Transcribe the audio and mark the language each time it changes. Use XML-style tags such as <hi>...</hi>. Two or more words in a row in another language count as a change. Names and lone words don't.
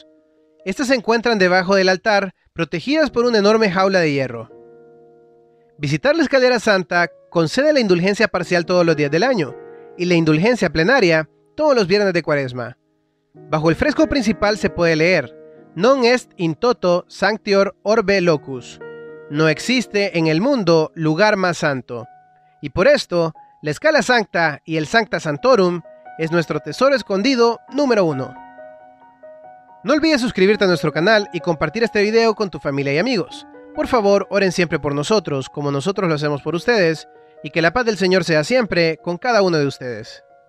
<es>Estas se encuentran debajo del altar, protegidas por una enorme jaula de hierro. Visitar la escalera santa concede la indulgencia parcial todos los días del año, y la indulgencia plenaria todos los viernes de Cuaresma. Bajo el fresco principal se puede leer:</es> <la>Non est in toto sanctior orbe locus.</la> <es>No existe en el mundo lugar más santo. Y por esto, la Scala Sancta y el Sancta Sanctorum es nuestro tesoro escondido número 1. No olvides suscribirte a nuestro canal y compartir este video con tu familia y amigos. Por favor, oren siempre por nosotros, como nosotros lo hacemos por ustedes, y que la paz del Señor sea siempre con cada uno de ustedes.</es>